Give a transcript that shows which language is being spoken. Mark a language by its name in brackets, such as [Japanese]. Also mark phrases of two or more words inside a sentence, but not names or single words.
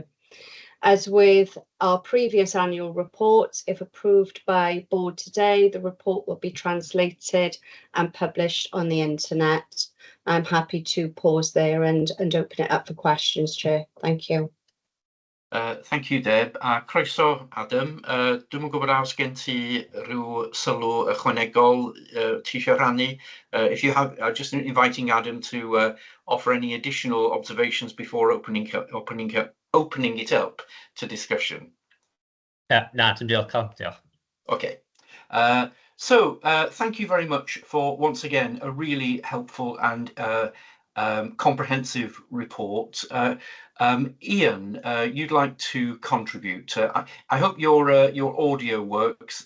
[English] As with our previous annual reports, if approved by board today, the report will be translated and published on the internet. I'm happy to pause there and open it up for questions, Chair. Thank you. Thank you, Deb. [Welsh] A croeso, Adam. Dwi'm yn gwybod os gen ti ryw sylw ychwanegol ti eisiau rhannu. [English] If you have, just inviting Adam to offer any additional observations before opening it up to discussion. [Welsh] Na, dim diolch. [English] Okay. So thank you very much for, once again, a really helpful and comprehensive report. Ian, you'd like to contribute. I hope your audio works.